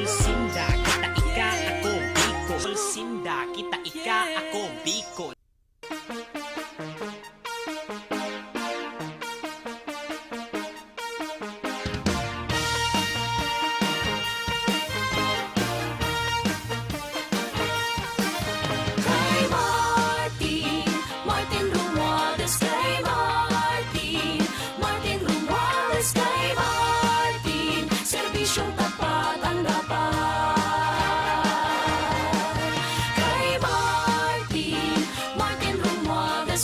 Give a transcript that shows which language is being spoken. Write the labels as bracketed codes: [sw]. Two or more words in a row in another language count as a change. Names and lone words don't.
[bik] Sinda, kita, ika, ako, Bicol. Sinda, kita, ika, ako, Bicol. Kay Martin, Martin Romualdez. Kay Martin, Martin Romualdez. [tl] Kay Martin, serbisyong tapat ang dapat. [bik] Kay Martin, Martin Romualdez.